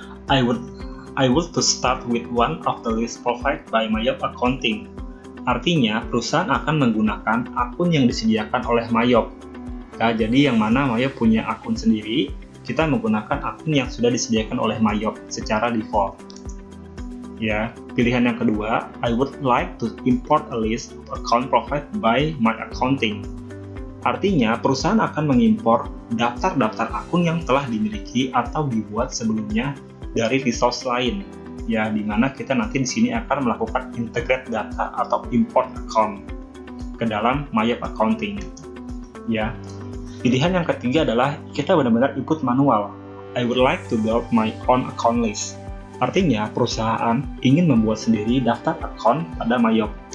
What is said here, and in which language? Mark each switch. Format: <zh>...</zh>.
<en>I would to start with one of the list provided by Mayop Accounting.</en> <id>Artinya, perusahaan akan menggunakan akun yang disediakan oleh Mayop. Nah, jadi yang mana Mayop punya akun sendiri, kita menggunakan akun yang sudah disediakan oleh Mayop secara default. Ya, pilihan yang kedua,</id> <en>I would like to import a list of account provided by my accounting.</en> <id>Artinya, perusahaan akan mengimpor daftar-daftar akun yang telah dimiliki atau dibuat sebelumnya dari resource lain. Ya, di mana kita nanti di sini akan melakukan integrate data atau import account ke dalam Mayop Accounting. Ya, pilihan yang ketiga adalah kita benar-benar ikut manual.</id> <en>I would like to build my own account list.</en> <id>Artinya, perusahaan ingin membuat sendiri daftar account pada Mayop.</id>